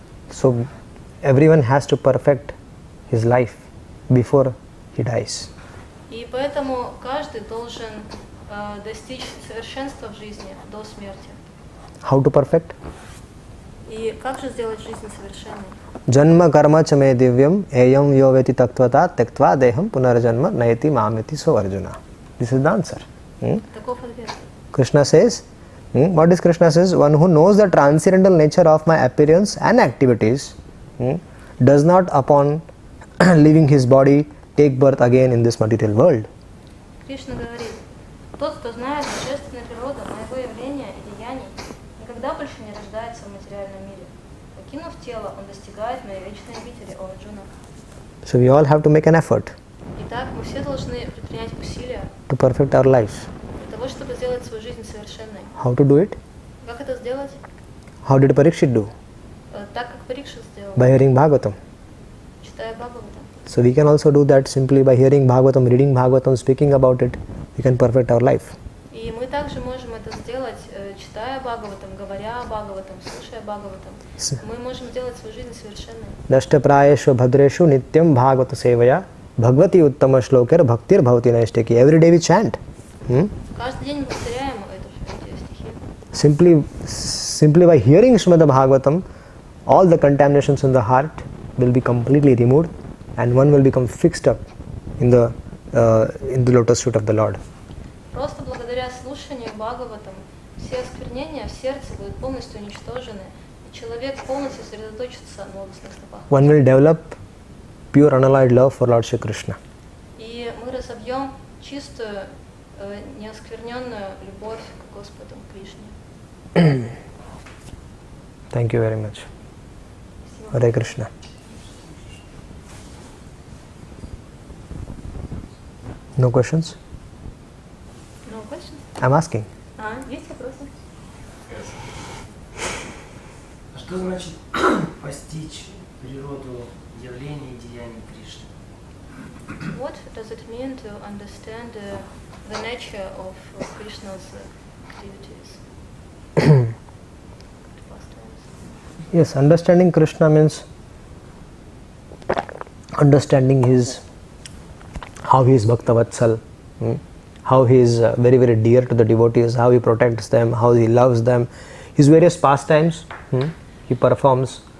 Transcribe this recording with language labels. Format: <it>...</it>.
<en>So everyone has to perfect his life before he dies.</en> <ru>И поэтому каждый должен достичь совершенства в жизни до смерти.</ru> <en>How to perfect?</en> <ru>И как же сделать жизнь совершенной?</ru> <sa>Janma karma cha me divyam ayam yoveti tattvata tektva deham punarjanma nayati mameti so Arjuna.</sa> <en>This is the answer.</en> <ru>Таков ответ.</ru> <en>Krishna says, what is Krishna says? One who knows the transcendental nature of my appearance and activities does not upon leaving his body take birth again in this material world.</en> <ru>Кришна говорит, тот, кто знает божественную природу моего явления и деяний, никогда больше не рождается в материальном мире. Покинув тело, он достигает моей вечной обители, о Арджуна.</ru> <en>So we all have to make an effort</en> <ru>Итак, мы все должны предпринять усилия</ru> <en>to perfect our lives.</en> <ru>для того, чтобы сделать свою жизнь совершенной.</ru> <en>How to do it?</en> <ru>Как это сделать?</ru> <en>How did Parikshit do?</en> <ru>Так, как Парикшит сделал,</ru> <en>By hearing Bhagavatam.</en> <ru>читая Бхагаватам.</ru> <en>So we can also do that simply by hearing Bhagavatam, reading Bhagavatam, speaking about it. We can perfect our life.</en> <ru>И мы также можем это сделать, читая Бхагаватам, говоря о Бхагаватам, слушая Бхагаватам. Мы можем сделать свою жизнь совершенной.</ru> <sa>Dashtaprayeshu bhadreshu nityam bhagavata sevaya bhagavati uttama shlokar bhaktir bhavati naistaki.</sa> <en>Every day we chant.</en> <ru>Каждый день мы повторяем эти стихи.</ru> <en>Simply by hearing Srimad Bhagavatam, all the contaminations in the heart will be completely removed and one will become fixed up in the lotus feet of the Lord.</en> <ru>Просто благодаря слушанию Бхагаватам все осквернения в сердце будут полностью уничтожены, и человек полностью сосредоточится на лотосных стопах.</ru> <en>One will develop pure unalloyed love for Lord Shri Krishna.</en> <ru>И мы разовьем чистую, неоскверненную любовь к Господу, к Кришне.</ru> <en>Thank you very much. Hare Krishna. No questions? No question? I'm asking.</en> <ru>Есть вопросы? А что значит постичь природу явлений и деяний Кришны?</ru> <en>What does it mean to understand the nature of Krishna's activities? Yes, understanding Krishna means understanding his, how he is Bhaktavatsal, how he is very, very dear to the devotees, how he protects them, how he loves them, his various pastimes he performs.</en>